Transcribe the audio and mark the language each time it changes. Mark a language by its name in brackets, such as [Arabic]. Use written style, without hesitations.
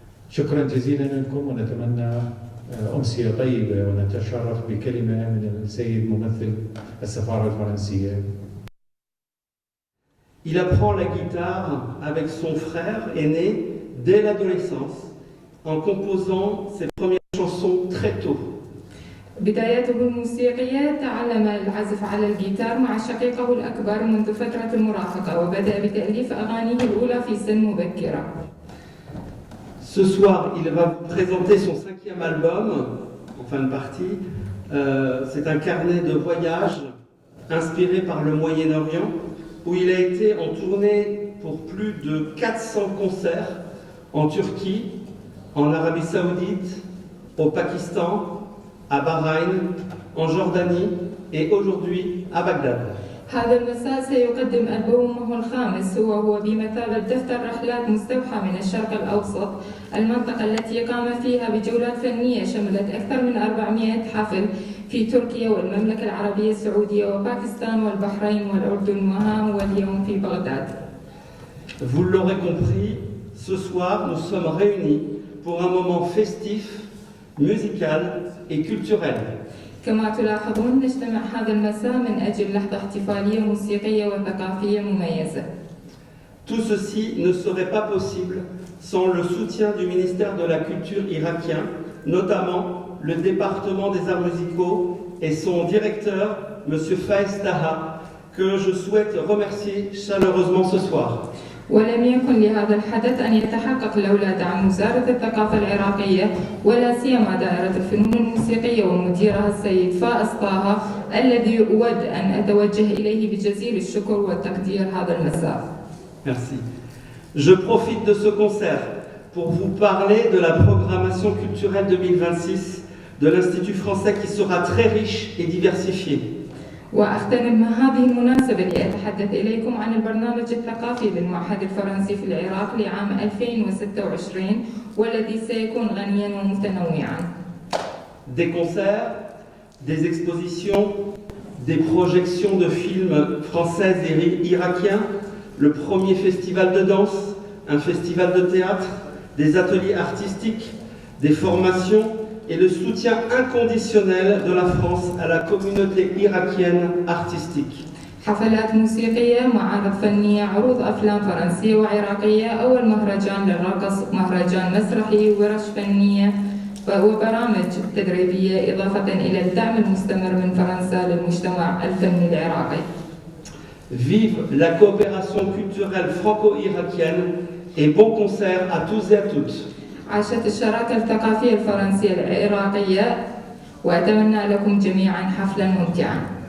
[Arabic] شكرا جزيلا لكم، ونتمنى أمسية طيبة، ونتشرف بكلمة من السيد ممثل السفارة الفرنسية. [French] Il apprend la guitare avec son frère aîné dès l'adolescence, en composant ses premières chansons très tôt. [Arabic] بدايته الموسيقية تعلم العزف على الجيتار مع شقيقه الأكبر منذ فترة المراهقة، وبدأ بتأليف أغانيه الأولى في سن مبكرة. [French] Ce soir, il va vous présenter son 5e album, en fin de partie. C'est un carnet de voyage inspiré par le Moyen-Orient, où il a été en tournée pour plus de 400 concerts en Turquie, en Arabie Saoudite, au Pakistan, à Bahreïn, en Jordanie et aujourd'hui à Bagdad. [Arabic] هذا المساء سيقدم ألبومه الخامس وهو بمثابة دفتر رحلات مستوحى من الشرق الأوسط، المنطقة التي قام فيها بجولات فنية شملت أكثر من 400 حفل في تركيا والمملكة العربية السعودية وباكستان والبحرين والأردن وها هو اليوم في بغداد. [French] Vous l'aurez compris, ce soir nous sommes réunis pour un moment festif, musical et culturel. [Arabic] كما تلاحظون نجتمع هذا المساء من أجل لحظة احتفالية موسيقية وثقافية مميزة. [French] Tout ceci ne serait pas possible sans le soutien du ministère de la Culture irakien, notamment le département des arts musicaux et son directeur, M. Faiz Taha, que je souhaite remercier chaleureusement ce soir. [Arabic] ولم يكن لهذا الحدث أن يتحقق لولا دعم وزارة الثقافة العراقية ولا سيما دائرة الفنون الموسيقية ومديرها السيد فائز طه الذي أود أن أتوجه إليه بجزيل الشكر والتقدير هذا المساء. [French] Merci. Je profite de ce concert pour vous parler de la programmation culturelle 2026 de l'Institut français qui sera très riche et diversifiée. [Arabic] وأغتنم هذه المناسبة لأتحدث إليكم عن البرنامج الثقافي للمعهد الفرنسي في العراق لعام 2026 والذي سيكون غنياً ومتنوعاً. [French] Des concerts, des expositions, des projections de films français et irakiens, le premier festival de danse, un festival de théâtre, des ateliers artistiques, des formations et le soutien inconditionnel de la France à la communauté irakienne artistique. [Arabic] حفلات موسيقية، معارض فنية، عروض أفلام فرنسية وعراقية، أول مهرجان للرقص، مهرجان مسرحي، ورش فنية وبرامج تدريبية، إضافة إلى الدعم المستمر من فرنسا للمجتمع الفني العراقي. [French] Vive la coopération culturelle franco-irakienne et bon concert à tous et à toutes. [Arabic] عاشت الشراكة الثقافية الفرنسية العراقية وأتمنى لكم جميعا حفلا ممتعا.